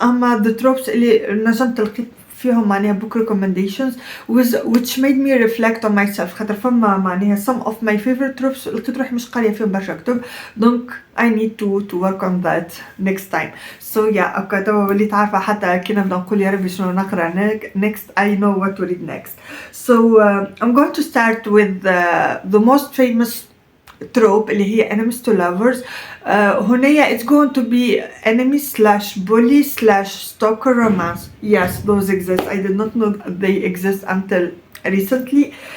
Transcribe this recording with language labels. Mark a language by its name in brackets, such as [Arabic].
[Arabic] أما [English] the tropes [Arabic] اللي نجمت لقيت فيهم معناها [English] book recommendations which made me reflect on myself. [Arabic] خاطر فما معناها [English] some of my favorite tropes [Arabic] لقيت روحي مش قارية فيهم برشا كتب، [English] donc I need to work on that next time. So yeah, [Arabic] اوكا توا وليت عارفة حتى كي نبدا نقول يا ربي شنو نقرا [English] next, I know what to read next. So I'm going to start with the most famous trope [Arabic] اللي هي [English] enemies to lovers. [Arabic] هنا [English] it's going to be enemy slash bully slash stalker romance. Yes, those exist. I did not know they exist until recently.